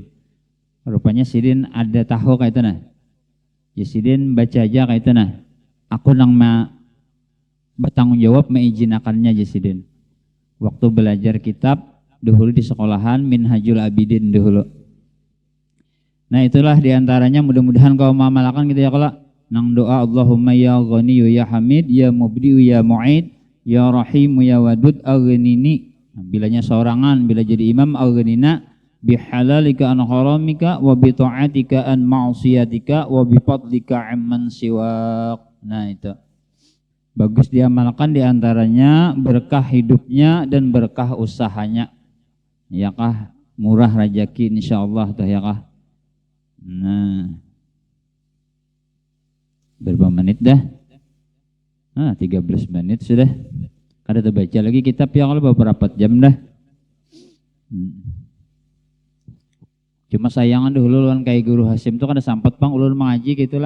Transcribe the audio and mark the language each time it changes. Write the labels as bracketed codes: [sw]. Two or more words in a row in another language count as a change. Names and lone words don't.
[bjn] Rupanya sidin ada tahu kayak itu nah. Ya sidin baca aja kayak itu nah. Aku nang bertanggung jawab mengizinakannya aja sidin. Waktu belajar kitab dahulu di sekolahan Minhajul Abidin dahulu. Nah itulah diantaranya mudah-mudahan kau mengamalkan gitu ya kalau nang doa [ar] اللهم يا غني يا حميد يا مبدئ يا معيد يا رحيم يا ودود أغنني. [bjn] Nah, bilanya seorangan bila jadi imam [ar] أغننا بحلالك عن حرامك وبطاعتك عن معصيتك وبفضلك عمن سواك. [bjn] Nah itu bagus diamalkan diantaranya berkah hidupnya dan berkah usahanya ya kah murah rezeki insyaallah tuh ya kah. Nah berapa menit dah? 13 menit sudah. Kada terbaca lagi kitab yang kalau beberapa jam dah. Cuma sayangan dulu lawan kayak guru Hasim tuh kada sampat bang ulun mengaji gitulah.